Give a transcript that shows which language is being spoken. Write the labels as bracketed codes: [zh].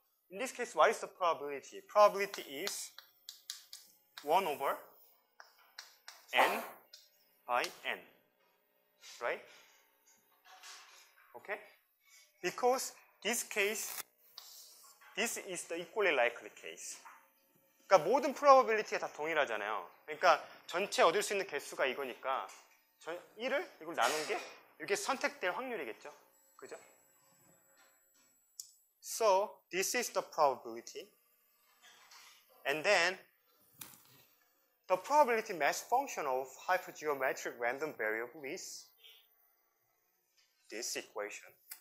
[en] In this case, what is the probability? Probability is 1 over n by n, right? Okay? Because this case, this is the equally likely case. [ko] 그러니까 모든 probability가 다 동일하잖아요. 그러니까 전체 얻을 수 있는 개수가 이거니까 1을 이걸 나눈 게 이게 선택될 확률이겠죠. 그죠? [en] So, this is the probability. And then, the probability mass function of hypergeometric random variable is this equation.